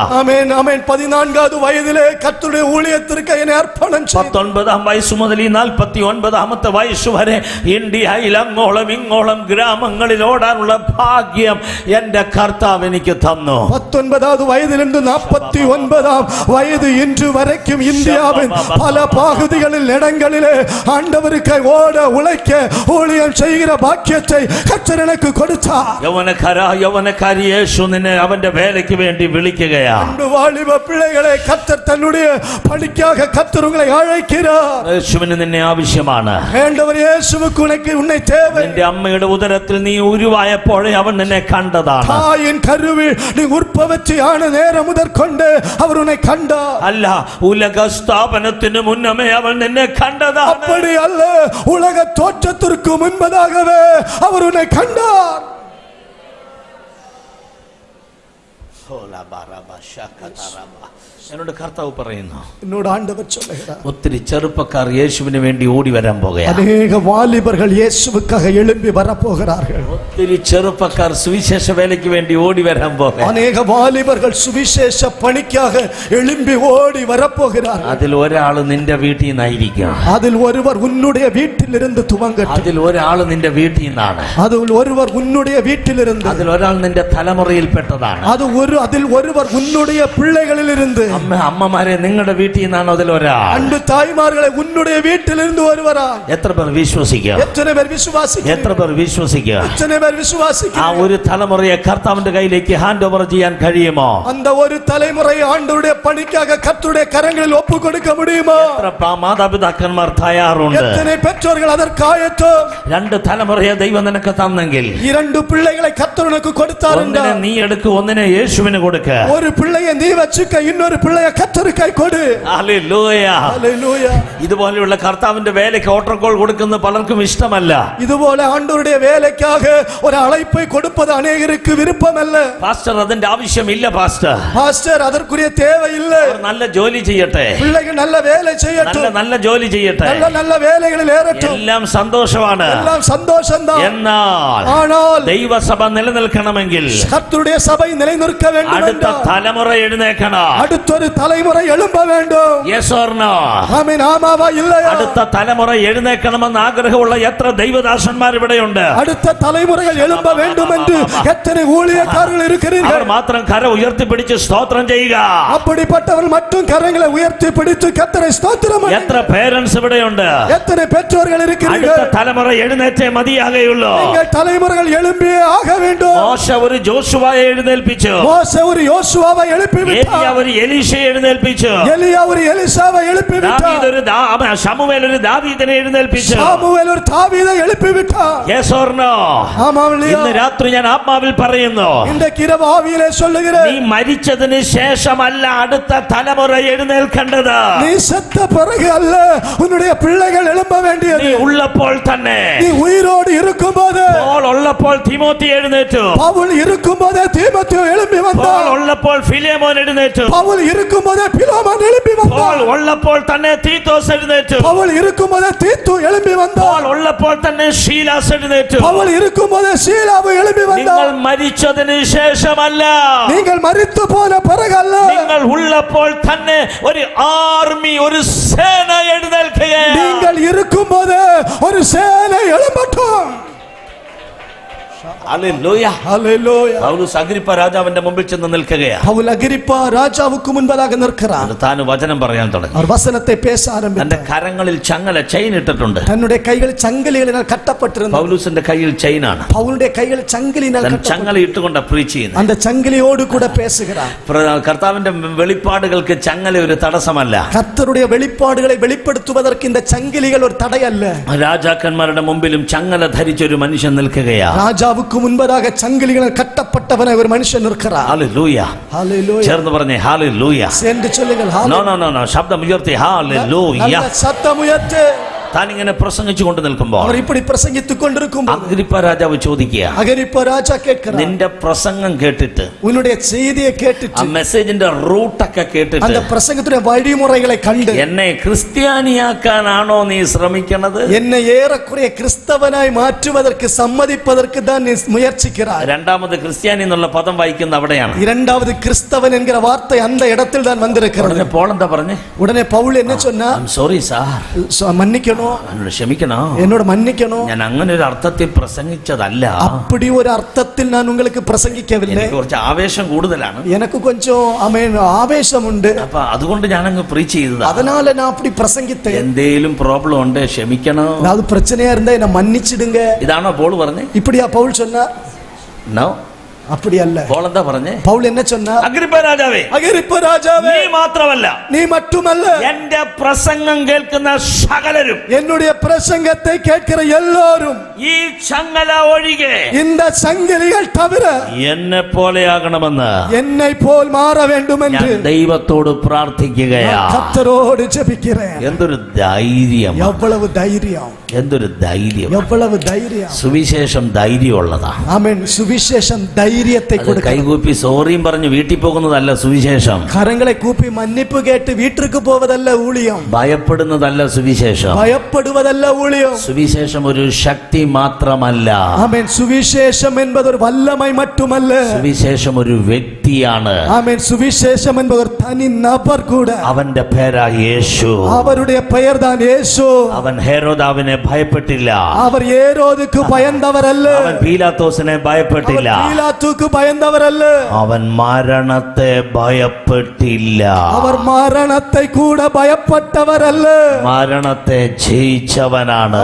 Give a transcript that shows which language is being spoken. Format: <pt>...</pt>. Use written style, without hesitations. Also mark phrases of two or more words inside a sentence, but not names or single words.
<ta>ஆமென் ஆமென். 14வது வயதிலே கர்த்தருடைய ஊழியத்திற்கு என்னை அர்ப்பணம் செய்தேன்.</ta> <ml>19ാം വയസ്സ് മുതൽ ഈ 49ാമത്തെ വയസ്സ് വരെ ഇന്ത്യയിൽ അങ്ങോളം ഇങ്ങോളം ഗ്രാമങ്ങളിൽ ഓടാനുള്ള ഭാഗ്യം എന്റെ കർത്താവ് എനിക്ക് തന്നു.</ml> <ta>19வது வயதிலிருந்து 49ஆம் வயது இன்று வரைக்கும் இந்தியாவின் பல பகுதிகளில் இடங்களிலே ஆண்டவருக்கு ஓட உழைக்க ஊழியம் செய்கிற பாக்கியத்தை கர்த்தர் எனக்கு கொடுத்தார்.</ta> <ml>യൗവനക്കാരി യേശു നിന്നെ അവന്റെ വേലയ്ക്ക് വേണ്ടി വിളിക്കുകയാ.</ml> <ta>வாலிப பிள்ளைகளை கர்த்தர் தன்னுடைய பணிக்காக கர்த்தர் உங்களை அழைக்கிறார்.</ta> <ml>യേശുവിന് നിന്നെ ആവശ്യമാണ്.</ml> <ta>ஆண்டவர் இயேசுவுக்கு உன்னை தேவை.</ta> <ml>നിന്റെ അമ്മയുടെ ഉദരത്തിൽ നീ ഉരുവായപ്പോഴേ അവൻ നിന്നെ കണ്ടതാണ്.</ml> <ta>தாயின் கருவில் நீ உற்பத்தி ஆன நேரம் முதற்கொண்டு அவர் உன்னை கண்டார்.</ta> <ml>അല്ല, ഉലക സ്ഥാപനത്തിന് മുന്നമേ അവൻ നിന്നെ കണ്ടതാണ്.</ml> <ta>அப்படி அல்ல, உலக தோற்றத்திற்கு முன்பதாகவே அவர் உன்னை கண்டார்.</ta> <ml>എന്നോട് കർത്താവ് പറയുന്നു,</ml> <ta>என்னோட ஆண்டவர் சொல்லுகிறார்,</ta> <ml>ഒത്തിരി ചെറുപ്പക്കാർ യേശുവിന് വേണ്ടി ഓടി വരാൻ പോകുകയാണ്.</ml> <ta>அநேக வாலிபர்கள் இயேசுவுக்காக எழும்பி வரப்போகிறார்கள்.</ta> <ml>ഒത്തിരി ചെറുപ്പക്കാർ സുവിശേഷ വേലയ്ക്ക് വേണ്ടി ഓടി വരാൻ പോകുകയാണ്.</ml> <ta>அநேக வாலிபர்கள் சுவிசேஷ பணிக்காக எழும்பி ஓடி வரப்போகிறார்கள்.</ta> <ml>അതിൽ ഒരാൾ നിന്റെ വീട്ടിൽ നിന്നായിരിക്കും.</ml> <ta>அதில் ஒருவர் உன்னுடைய வீட்டிலிருந்து துவங்கட்டும்.</ta> <ml>അതിൽ ഒരാൾ നിന്റെ വീട്ടിൽ നിന്നാണ്.</ml> <ta>அதில் ஒருவர் உன்னுடைய வீட்டிலிருந்து.</ta> <ml>അതിൽ ഒരാൾ നിന്റെ തലമുറയിൽപ്പെട്ടതാണ്.</ml> <ta>அதில் ஒருவர் உன்னுடைய பிள்ளைகளிலிருந்து.</ta> <ml>അമ്മമാരെ, നിങ്ങളുടെ വീട്ടിൽ നിന്നാണ് അതിലൊരാൾ.</ml> <ta>அன்பு தாய்மார்களை, உன்னுடைய வீட்டிலிருந்து ஒருவரா.</ta> <ml>എത്ര പേർ വിശ്വസിക്കുക?</ml> <ta>எத்தனை பேர் விசுவாசிக்கிறீர்கள்?</ta> <ml>എത്ര പേർ വിശ്വസിക്കുക?</ml> <ta>எத்தனை பேர் ആ விசுவாசிக்கிறீர்கள்?</ta> <ml>ഒരു തലമുറയെ കർത്താവിന്റെ കയ്യിലേക്ക്</ml> <en>hand over</en> <ml>ചെയ്യാൻ കഴിയുമോ?</ml> <ta>அந்த ஒரு தலைமுறையை ஆண்டவருடைய பணிக்காக கர்த்தருடைய கரங்களில் ஒப்பு கொடுக்க முடியுமா?</ta> <ml>എത്ര മാതാപിതാക്കന്മാർ തയ്യാറുണ്ട്?</ml> <ta>எத்தனை பெற்றோர்கள் அதற்கு ஆயத்தம்?</ta> <ml>2 തലമുറയെ ദൈവം നിനക്ക് തന്നെങ്കിൽ</ml> <ta>2 பிள்ளைகளை கர்த்தர் உனக்கு கொடுத்தார்</ta> <ml>ഒന്നിനെ</ml> <ta>என்றால்,</ta> <ml>നീ എടുക്ക്, ഒന്നിനെ യേശുവിന് കൊടുക്ക.</ml> <ta>ஒரு பிள்ளையை நீ வச்சுக்க, இன்னொரு பிள்ளையை கர்த்தருக்கு கொடு.</ta> <ml>ഹല്ലേലൂയ.</ml> <ta>ஹல்லேலூயா.</ta> <ml>ഇതുപോലെയുള്ള കർത്താവിന്റെ വേലയ്ക്ക് ഓട്ടർകോൾ കൊടുക്കുന്ന പലർക്കും ഇഷ്ടമല്ല.</ml> <ta>இதுபோல ஆண்டவருடைய வேலைக்காக ஒரு அழைப்பை கொடுப்பது அநேகருக்கு விருப்பம் அல்ல.</ta> <ml>പാസ്റ്റർ, അതിന്റെ ആവശ്യമില്ല പാസ്റ്റർ.</ml> <ta>பாஸ்டர், அதற்குரிய தேவை இல்லை.</ta> <ml>അവർ നല്ല ജോലി ചെയ്യട്ടെ,</ml> <ta>பிள்ளைகள் நல்ல வேலை செய்யட்டும்,</ta> <ml>നല്ല ജോലി ചെയ്യട്ടെ,</ml> <ta>நல்ல வேலைகளில் ஏறட்டும்,</ta> <ml>എല്ലാം സന്തോഷമാണ്.</ml> <ta>எல்லாம் சந்தோஷம்தான்.</ta> <ml>എന്നാൽ</ml> <ta>ஆனால்</ta> <ml>ദൈവസഭ നിലനിൽക്കണമെങ്കിൽ</ml> <ta>கர்த்தருடைய சபை நிலைநிற்க வேண்டும்.</ta> <ml>അടുത്ത തലമുറ എഴുന്നേക്കണം.</ml> <ta>அடுத்தொரு தலைமுறை எழும்ப வேண்டும்.</ta> <en>Yes or no?</en> <ta>ஆமென். ஆமாவா இல்லையோ?</ta> <ml>അടുത്ത തലമുറ എഴുന്നേക്കണമെന്ന് ആഗ്രഹമുള്ള എത്ര ദൈവദാസന്മാർ ഇവിടെയുണ്ട്?</ml> <ta>அடுத்த தலைமுறைகள் எழும்ப வேண்டுமென்று எத்தனை ஊழியக்காரர்கள் இருக்கிறீர்கள்?</ta> <ml>അവർ മാത്രം കര ഉയർത്തിപ്പിടിച്ച് സ്തോത്രം ചെയ്യുക.</ml> <ta>அப்படிப்பட்டவர் மட்டும் கரங்களை உயர்த்தி பிடித்து கர்த்தரை ஸ்தோத்திரம் பண்ணு.</ta> <ml>എത്ര പേരൻസ് ഇവിടെയുണ്ട്?</ml> <ta>எத்தனை பெற்றோர்கள் இருக்கிறீர்கள்?</ta> <ml>അടുത്ത തലമുറ എഴുന്നേറ്റേ മതിയാകുള്ളൂ.</ml> <ta>நீங்கள் தலைமுறைகள் எழும்பியே ஆக வேண்டும்.</ta> <ml>മോശ ഒരു ജോഷുവയെ എഴുന്നേൽപ്പിച്ചു.</ml> <ta>மோசே ஒரு யோசுவாவை எழுப்பி</ta> <ml>ഏലിയ</ml> <ta>விட்டார்.</ta> <ml>ഒരു എലീശയെ എഴുന്നേൽപ്പിച്ചു.</ml> <ta>எலியா ஒரு எலிசாவை எழுப்பி</ta> <ml>ദാവീദ്</ml> <ta>விட்டார்.</ta> <ml>ഒരു ശമൂവേൽ ഒരു ദാവീദിനെ എഴുന്നേൽപ്പിച്ചു.</ml> <ta>சாமுவேல் ஒரு தாவீதை எழுப்பி விட்டார்.</ta> <en>Yes or no?</en> <ta>ஆமாம் இல்லையா?</ta> <ml>ഇന്ന് രാത്രി ഞാൻ ആത്മാവിൽ പറയുന്നു,</ml> <ta>இன்றைக்கு இரவு ஆவியிலே சொல்லுகிறேன்,</ta> <ml>നീ മരിച്ചതിന് ശേഷമല്ല അടുത്ത തലമുറ എഴുന്നേൽക്കേണ്ടത്.</ml> <ta>நீ செத்த பிறகு அல்ல உன்னுடைய பிள்ளைகள் எழும்ப வேண்டியது.</ta> <ml>നീ ഉള്ളപ്പോൾ തന്നെ.</ml> <ta>நீ உயிரோடு இருக்கும்போது,</ta> <ml>പോൾ ഉള്ളപ്പോൾ തിമോത്തി എഴുന്നേറ്റു.</ml> <ta>பவுல் இருக்கும்போதே தீமோத்தேயு எழும்பி</ta> <ml>പോൾ</ml> <ta>வந்தான்.</ta> <ml>ഉള്ളപ്പോൾ ഫിലേമോൻ എഴുന്നേറ്റു.</ml> <ta>பவுல் இருக்கும்போதே பிலோமோன் எழும்பி</ta> <ml>പോൾ</ml> <ta>வந்தான்.</ta> <ml>ഉള്ളപ്പോൾ തന്നെ തീത്തോസ് എഴുന്നേറ്റു.</ml> <ta>பவுல் இருக்கும்போதே தீத்து எழும்பி</ta> <ml>പോൾ</ml> <ta>வந்தான்.</ta> <ml>ഉള്ളപ്പോൾ തന്നെ ശീലാസ് എഴുന്നേറ്റു.</ml> <ta>பவுல் இருக்கும்போதே சீலாவு எழும்பி</ta> <ml>നിങ്ങൾ</ml> <ta>வந்தான்.</ta> <ml>മരിച്ചതിന് ശേഷമല്ല,</ml> <ta>நீங்கள் மரித்து போன பிறகு அல்ல,</ta> <ml>നിങ്ങൾ ഉള്ളപ്പോൾ തന്നെ ഒരു ആർമി, ഒരു സേന എഴുന്നേൽക്കുകയാണ്.</ml> <ta>நீங்கள் இருக்கும்போது ஒரு சேனை எழும்பட்டும்.</ta> <ml>ഹല്ലേലൂയ.</ml> <ta>ஹல்லேலூயா.</ta> <ml>പൗലോസ് അഗ്രിപ്പ രാജാവിന്റെ മുമ്പിൽ ചെന്ന് നിൽക്കുകയാണ്.</ml> <ta>பவுல் அகிரிப்பா ராஜாவுக்கு முன்பதாக நிற்கிறார்.</ta> <ml>താൻ വചനം പറയാൻ തുടങ്ങി.</ml> <ta>அவர் வசனத்தை பேச</ta> <ml>തന്റെ</ml> <ta>ஆரம்பித்தார்.</ta> <ml>കരങ്ങളിൽ ചങ്ങല ചെയിൻ ഇട്ടിട്ടുണ്ട്.</ml> <ta>தன்னுடைய கைகள் சங்கிலிகளினால் கட்டப்பட்டிருந்தது.</ta> <ml>പൗലോസിന്റെ കയ്യിൽ ചെയിനാണ്.</ml> <ta>பவுலுடைய கைகள் சங்கிலினால்</ta> <ml>തൻ</ml> <ta>கட்டப்பட்டிருந்தது.</ta> <ml>ചങ്ങല ഇട്ടുകൊണ്ട് പ്രീച്ച് ചെയ്യുന്നത്.</ml> <ta>அந்த சங்கிலியோடு கூட பேசுகிறார்.</ta> <ml>കർത്താവിന്റെ വെളിപ്പാടുകൾക്ക് ചങ്ങല ഒരു തടസ്സമല്ല.</ml> <ta>கர்த்தருடைய வெளிப்பாடுகளை வெளிப்படுத்துவதற்கு இந்த சங்கிலிகள் ஒரு தடை அல்ல.</ta> <ml>രാജാക്കന്മാരുടെ മുമ്പിലും ചങ്ങല ധരിച്ച ഒരു മനുഷ്യൻ നിൽക്കുകയാണ്.</ml> <ta>ராஜாவுக்கு முன்பதாக சங்கிலிகளால் கட்டப்பட்டவன ஒரு மனுஷன் இருக்கிறார்.</ta> <ml>ഹല്ലേലൂയ.</ml> <ta>ஹல்லேலூயா.</ta> <ml>ചേർന്ന് പറഞ്ഞേ ഹല്ലേലൂയ.</ml> <ta>சேர்ந்து சொல்லுங்கள்.</ta> <en>no no no no,</en> <ml>ശബ്ദം ഉയർത്തി ഹല്ലേലൂയ.</ml> <ta>நல்ல சத்தம் உயர்த்து.</ta> <ml>താൻ ഇങ്ങനെ പ്രസംഗിച്ചു കൊണ്ട് നിൽക്കുമ്പോൾ</ml> <ta>அவர் இப்படி பிரசங்கித்துக் கொண்டிருக்கும்</ta> <ml>അഗ്രിപ്പ രാജാവ് ചോദിക്കുക,</ml> <ta>அகிரிப்பா ராஜா கேட்கிறார்,</ta> <ml>നിന്റെ പ്രസംഗം കേട്ടിട്ട്,</ml> <ta>உன்னுடைய செய்தியை</ta> <ml>ആ</ml> <ta>கேட்டுட்டு,</ta> <ml>മെസ്സേജിന്റെ റൂട്ടൊക്കെ കേട്ടിട്ട്</ml> <ta>அந்த பிரசங்கத்துடைய வழிமுறைகளை கண்டு</ta> <ml>എന്നെ ക്രിസ്ത്യാനിയാക്കാനാണോ നീ ശ്രമിക്കണത്?</ml> <ta>என்னை ஏறக்குறைய கிறிஸ்தவனாய் மாற்றுவதற்கு சம்மதிப்பதற்கு தான் நீ முயற்சிக்கிறாய்.</ta> <ml>രണ്ടാമത് ക്രിസ്ത്യാനി എന്നുള്ള പദം വായിക്കുന്ന അവിടെയാണ്.</ml> <ta>இரண்டாவது கிறிஸ்தவன் என்கிற வார்த்தை அந்த இடத்தில் தான் வந்திருக்கிறது.</ta> <ml>ഉടനെ പോൾ എന്താ പറഞ്ഞേ?</ml> <ta>உடனே பவுல் என்ன சொன்னா,</ta> <en>sorry sir,</en> <ta>மன்னிக்கணும்,</ta> <ml>എന്നോട് ക്ഷമിക്കണോ,</ml> <ta>என்னோட மன்னிக்கணும்,</ta> <ml>ഞാൻ അങ്ങനെ ഒരു അർത്ഥത്തിൽ പ്രസംഗിച്ചതല്ല.</ml> <ta>அப்படி ஒரு அர்த்தத்தில் நான் உங்களுக்கு பிரசங்கிக்கவில்லை.</ta> <ml>എനിക്ക് കുറച്ച് ആവേശം കൂടുതലാണ്.</ml> <ta>எனக்கு கொஞ்சம் ஆவேசம் உண்டு,</ta> <ml>അപ്പൊ അതുകൊണ്ട് ഞാനങ്ങ് പ്രീച്ച് ചെയ്തതാ.</ml> <ta>அதனால நான் அப்படி பிரசங்கித்தேன்.</ta> <ml>എന്തേലും പ്രോബ്ലം ഉണ്ട്, ക്ഷമിക്കണോ.</ml> <ta>அதாவது பிரச்சனையா இருந்தா என்ன மன்னிச்சிடுங்க.</ta> <ml>ഇതാണോ പോൾ പറഞ്ഞേ?</ml> <ta>இப்படியா பவுல் சொன்னா?</ta> <ml>നോ,</ml> <ta>அப்படி அல்ல.</ta> <ml>പോൾ എന്താ പറഞ്ഞേ?</ml> <ta>பவுல் என்ன சொன்னா?</ta> <ml>അഗ്രിപ്പ രാജാവേ,</ml> <ta>அகிரிப்பா ராஜாவே,</ta> <ml>നീ മാത്രമല്ല,</ml> <ta>நீ மட்டுமல்ல,</ta> <ml>എന്റെ പ്രസംഗം കേൾക്കുന്ന സകലരും,</ml> <ta>என்னுடைய பிரசங்கத்தை கேட்கிற எல்லோரும்,</ta> <ml>ഈ ചങ്ങല ഒഴികെ</ml> <ta>இந்த சங்கிலிகள் தவிர</ta> <ml>എന്നെ പോലെയാകണമെന്ന്</ml> <ta>என்னை போல் மாற வேண்டும்</ta> <ml>ഞാൻ</ml> <ta>என்று</ta> <ml>ദൈവത്തോട് പ്രാർത്ഥിക്കുകയാ.</ml> <ta>கர்த்தரோடு ஜெபிக்கிறேன்.</ta> <ml>എന്തൊരു ധൈര്യം,</ml> <ta>எவ்வளவு தைரியம்,</ta> <ml>എന്തൊരു ധൈര്യം.</ml> <ta>எவ்வளவு தைரியம்.</ta> <ml>സുവിശേഷം ധൈര്യമുള്ളതാ.</ml> <ta>ஆமென். சுவிசேஷம் தைரியத்தை</ta> <ml>അത്</ml> <ta>கொடுக்கும்.</ta> <ml>കൈകൂപ്പി സോറിയും പറഞ്ഞ് വീട്ടിൽ പോകുന്നതല്ല സുവിശേഷം.</ml> <ta>கரங்களை கூப்பி மன்னிப்பு கேட்டு வீட்டிற்கு போவதல்ல ஊழியம்.</ta> <ml>ഭയപ്പെടുന്നതല്ല സുവിശേഷം.</ml> <ta>பயப்படுவதல்ல ஊழியம்.</ta> <ml>സുവിശേഷം ഒരു ശക്തി മാത്രമല്ല.</ml> <ta>ஆமென். சுவிசேஷம் என்பது ஒரு வல்லமை மட்டுமல்ல.</ta> <ml>സുവിശേഷം ഒരു വ്യക്തിയാണ്.</ml> <ta>ஆமென். சுவிசேஷம் என்பது ஒரு தனி நபர் கூட.</ta> <ml>അവന്റെ പേരാ യേശു.</ml> <ta>அவருடைய பெயர் தான் இயேசு.</ta> <ml>അവൻ ഹെരോദാവിനെ ഭയപ്പെട്ടില്ല.</ml> <ta>அவர் ஏரோதுக்கு பயந்தவர் அல்ல.</ta> <ml>അവൻ പീലാത്തോസിനെ ഭയപ്പെട്ടില്ല.</ml> <ta>பீலாத்துக்கு பயந்தவர் அல்ல.</ta> <ml>അവൻ മരണത്തെ ഭയപ്പെട്ടില്ല.</ml> <ta>அவர் மரணத்தை கூட பயப்பட்டவர் அல்ல.</ta> <ml>മരണത്തെ ജയിച്ചവനാണ്.</ml>